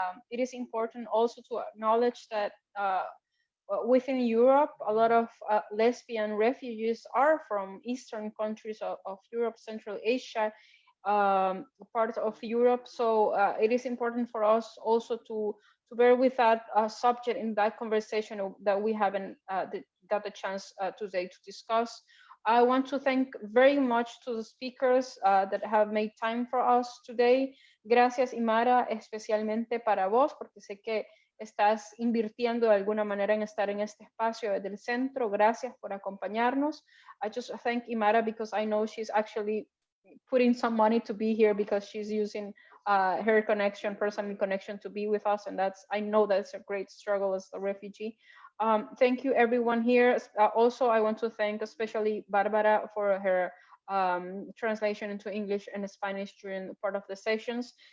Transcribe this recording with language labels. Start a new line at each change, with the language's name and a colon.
English: It is important also to acknowledge that within Europe, a lot of lesbian refugees are from eastern countries of Europe, Central Asia, part of Europe. So it is important for us also to bear with that subject in that conversation that we haven't got the chance today to discuss. I want to thank very much to the speakers that have made time for us today.
Spanish: Gracias, Imara, especialmente para vos, porque sé que estás invirtiendo de alguna manera en estar en este espacio desde el centro. Gracias por acompañarnos.
English: I just thank Imara because I know she's actually putting some money to be here because she's using her connection, personal connection, to be with us, and I know that's a great struggle as a refugee. Thank you everyone here. Also, I want to thank especially Barbara for her translation into English and Spanish during part of the sessions.